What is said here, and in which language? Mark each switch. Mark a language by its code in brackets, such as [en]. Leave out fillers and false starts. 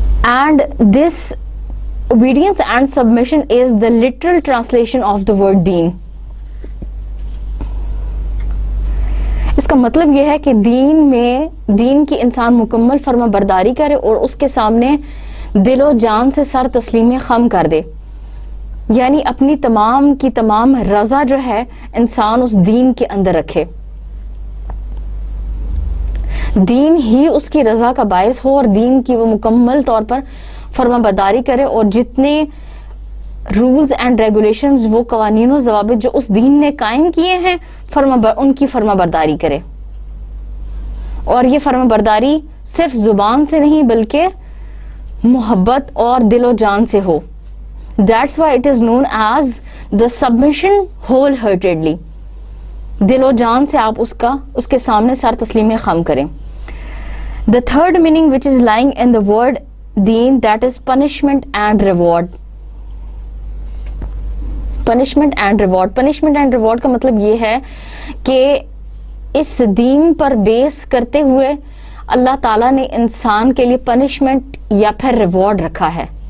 [en] And this obedience and submission is the literal translation of the word deen. [ur] इसका मतलब यह है कि दीन की इंसान मुकम्मल फर्माबरदारी करे और उसके सामने दिलो जान से सर तस्लीम खम कर दे. یعنی اپنی تمام کی تمام رضا جو ہے انسان اس دین کے اندر رکھے, دین ہی اس کی رضا کا باعث ہو, اور دین کی وہ مکمل طور پر فرما برداری کرے, اور جتنے [en] rules and regulations, [ur] وہ قوانین و ضوابط جو اس دین نے قائم کیے ہیں, ان کی فرما برداری کرے. اور یہ فرما برداری صرف زبان سے نہیں بلکہ محبت اور دل و جان سے ہو. [en] That's why it is known as the submission wholeheartedly. [ur] دل و جان سے آپ اس کے سامنے سر تسلیم خم کریں. [en] The third meaning which is lying in the word deen, that is punishment and reward. Punishment and reward. Punishment and reward [ur] کا مطلب یہ ہے کہ اس دین پر بیس کرتے ہوئے اللہ تعالیٰ نے انسان کے لیے پنشمنٹ یا پھر ریوارڈ رکھا ہے.